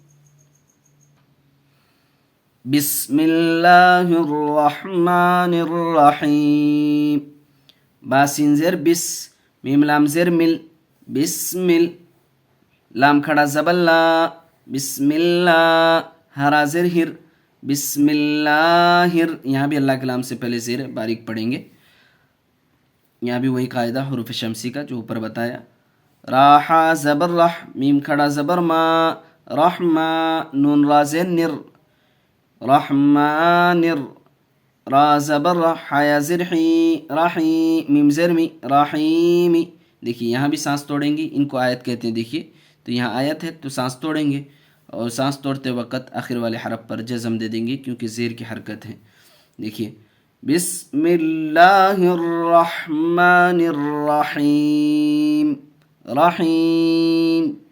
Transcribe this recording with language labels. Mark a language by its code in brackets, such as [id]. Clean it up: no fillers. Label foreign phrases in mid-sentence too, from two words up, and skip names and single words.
[ar] بسم اللہ الرحمن الرحیم، [ur] باسین زیر بس، میم لام زیر مل، بسمل، لام کھڑا زبر لا، بسم اللہ، ہرا زیر ہر، بسم اللہ. یہاں بھی اللہ کے نام سے پہلے زیر باریک پڑھیں گے، یہاں بھی وہی قاعدہ حروف شمسی کا جو اوپر بتایا. راحا زبر رح، میم کھڑا زبر ما، رحما، نون را زیر نر، رحمانر، را زبر رح، حیا زیر حی، رحی، میم زیر می، رحیمی. دیکھیے یہاں بھی سانس توڑیں گے، ان کو آیت کہتے ہیں. دیکھیے تو یہاں آیت ہے تو سانس توڑیں گے، اور سانس توڑتے وقت آخر والے حرف پر جزم دے دیں گے کیونکہ زیر کی حرکت ہے. دیکھیے [ar] بسم اللہ الرحمن الرحیم، [ur] رحیم.